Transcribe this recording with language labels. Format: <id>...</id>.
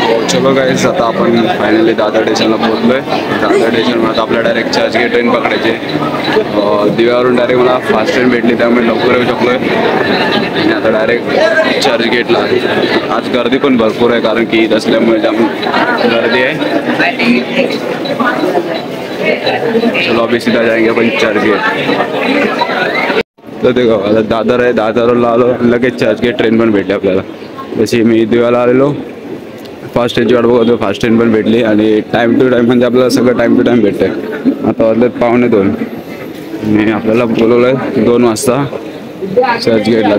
<mr>चलो गाईस, आता आपण फायनली दादर स्टेशनला पोहोचलोय. दादर स्टेशनवर आता आपल्या डायरेक्ट चर्चगेट ट्रेन पकडायची. दिव्यावरून डायरेक्ट मला फास्ट ट्रेन भेटली, त्यामुळे लवकर येऊ शकलोय. आणि आता डायरेक्ट चर्चगेटला. आज गर्दी पण भरपूर आहे, कारण की ईद असल्यामुळे जाम गर्दी आहे.</mr> <hi>चलो अभी सीधा जाएंगे अपन चर्चगेट.</hi> <mr>तर ते आता दादर आहे, दादरला आलो, लगेच चर्चगेट ट्रेन पण भेटली आपल्याला. जशी मी दिव्याला आलेलो, फास्ट ट्रेनची वाट बघतो, फास्ट ट्रेन पण भेटली. आणि टाईम टू टाईम म्हणजे आपल्याला सगळं टाईम टू टाईम भेटतंय. आता वाजलेत 1:45 आणि आपल्याला बोलवलं आहे 2 वाजता चर्चगेटला.</mr>